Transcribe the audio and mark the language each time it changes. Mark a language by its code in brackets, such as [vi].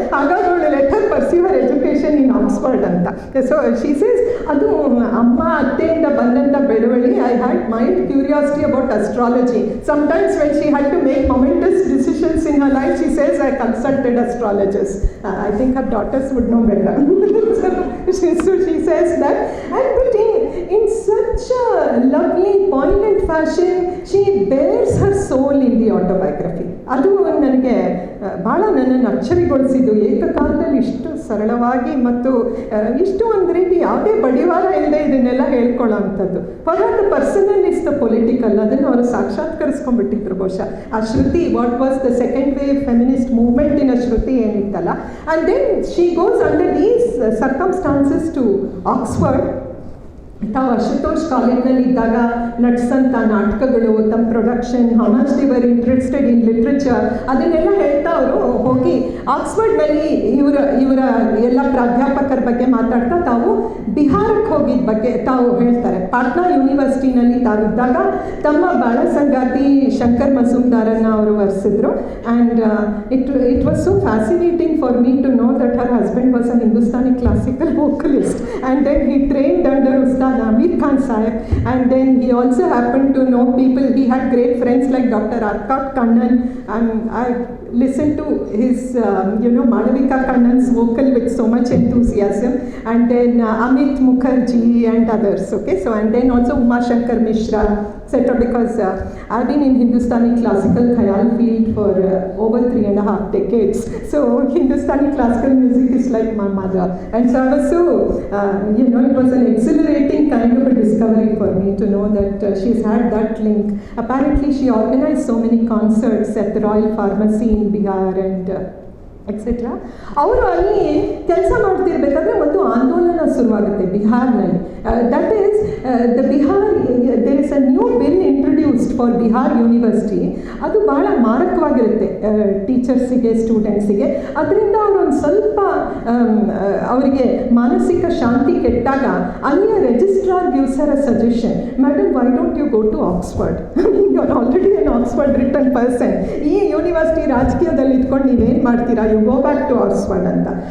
[kn] ಹಾಗಾಗಿ ಅವಳು [en] Later pursue her education in Oxford ಅಂತ. So she says, [kn] ಅದು ಅಮ್ಮ ಅತ್ತೆಯಿಂದ ಬಂದಂಥ ಬೆಳವಳಿ. [en] I had mild curiosity about astrology. Sometimes when she had to make momentous decisions in her life, she says, I consulted astrologers. I think her daughters would know better. So she says that, and but in such a lovely, poignant fashion, she bears her soul in the autobiography. [kn] ಅದು ನನಗೆ ಭಾಳ ನನ್ನನ್ನು ಅಚ್ಚರಿಗೊಳಿಸಿದ್ದು. ಏಕಕಾಲದಲ್ಲಿ ಇಷ್ಟು ಸರಳವಾಗಿ ಮತ್ತು ಇಷ್ಟು ಒಂದು ರೀತಿ ಯಾವುದೇ ಬಡಿವಾರ ಇಲ್ಲದೆ ಇದನ್ನೆಲ್ಲ ಹೇಳ್ಕೊಳ್ಳೋ ಅಂಥದ್ದು. [en] for the personal is the political, [kn] ಅದನ್ನು ಅವರು ಸಾಕ್ಷಾತ್ಕರಿಸ್ಕೊಂಡ್ಬಿಟ್ಟಿದ್ರು ಬಹುಶಃ. ಆ ಶ್ರುತಿ, [en] what was the second wave feminist ಮೂವ್ಮೆಂಟಿನ [kn] Shruti ಏನಿತ್ತಲ್ಲ. [en] And then she goes under these circumstances to Oxford. [kn] ತಾವು ಅಶುತೋಷ್ ಕಾಲೇಜ್ನಲ್ಲಿ ಇದ್ದಾಗ ನಡ್ಸಂಥ ನಾಟಕಗಳು, ತಮ್ಮ production, [en] how much they were interested in literature, [kn] ಅದನ್ನೆಲ್ಲ ಹೇಳ್ತಾ ಅವರು ಹೋಗಿ ಆಕ್ಸ್ಫರ್ಡ್ನಲ್ಲಿ ಇವರ ಎಲ್ಲ ಪ್ರಾಧ್ಯಾಪಕರ ಬಗ್ಗೆ ಮಾತಾಡ್ತಾ ತಾವು ಬಿಹಾರಕ್ಕೆ ಹೋಗಿದ್ದ ಬಗ್ಗೆ ತಾವು ಹೇಳ್ತಾರೆ. ಪಾಟ್ನಾ ಯೂನಿವರ್ಸಿಟಿನಲ್ಲಿ ತಾವಿದ್ದಾಗ ತಮ್ಮ ಬಾಳ ಸಂಗಾತಿ ಶಂಕರ್ ಮಜುಮ್ದಾರನ್ನು ಅವರು ವರಿಸಿದ್ರು. [en] And it was so fascinating for me to know that her husband was a Hindustani classical vocalist. And then he trained under Ustad Amir Khan Sahib, and then he also happened to know people. He had great friends like Dr. Arkat Kannan, and I listened to his Malavika Kannan's vocal with so much enthusiasm, and then Amit Mukherjee and others. Okay, so and then also Uma Shankar Mishra, etc. Because I've been in Hindustani classical khayal field for over 3.5 decades. So Hindustani classical music is like my mother, and so I was so it was an exhilarating kind of a discovery for me to know that she's had that link. Apparently she organized so many concerts at the Royal Pharmacy in Bihar and etcetera. [kn] ಅವರು ಅಲ್ಲಿ ಕೆಲಸ ಮಾಡ್ತಿರ್ಬೇಕಾದ್ರೆ ಒಂದು ಆಂದೋಲನ ಶುರುವಾಗುತ್ತೆ ಬಿಹಾರ್ನಲ್ಲಿ. [en] That is the Bihar, there is a new bill introduced for Bihar university. [kn] ಅದು ಭಾಳ ಮಾರಕವಾಗಿರುತ್ತೆ ಟೀಚರ್ಸಿಗೆ, ಸ್ಟೂಡೆಂಟ್ಸಿಗೆ. ಅದರಿಂದ ಅವರೊಂದು ಸ್ವಲ್ಪ ಅವರಿಗೆ ಮಾನಸಿಕ ಶಾಂತಿ ಕೆಟ್ಟಾಗ ಅಲ್ಲಿಯ registrar [en] gives her a suggestion, madam why don't you go to Oxford, you are already an Oxford return person, [kn] ಈ ಯೂನಿವರ್ಸಿಟಿ ರಾಜಕೀಯದಲ್ಲಿ ಇಟ್ಕೊಂಡು ನೀವೇನು ಮಾಡ್ತೀರಾ, [en] You go back to Oxford ಅಂತ.